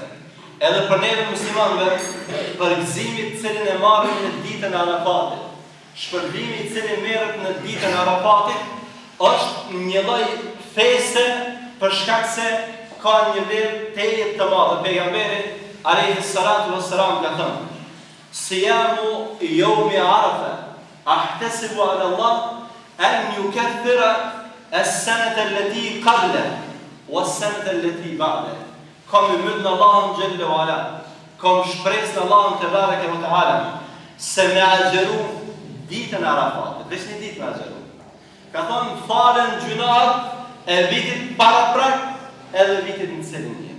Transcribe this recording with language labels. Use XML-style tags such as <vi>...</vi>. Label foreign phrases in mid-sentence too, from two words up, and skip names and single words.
<sq>Edhe për neve muslimanëve, përgëzimi të cilin e marrim në ditën e Arafatit, shpërbimi i cili merret në ditën e Arafatit, është një lloj feste për shkak se ka një vlerë teje të madhe. Pejgamberi</sq> <ar>عليه الصلاة والسلام</ar> <sq>ka thënë:</sq> <ar>"صيام يوم عرفة، أحتسب على الله أن يكفر السنة التي قبل والسنة التي بعد."</ar> <sq>Kam ymyt në Allahun</sq> <ar>جل وعلا,</ar> <sq>kam shpresë në Allahun</sq> <ar>تبارك وتعالى</ar> <sq>se me agjeru ditën e Arafatit, veç një ditë me agjeru. Ka thonë falen gjunat e vitit paraprak edhe vitit në cilin jemi.</sq>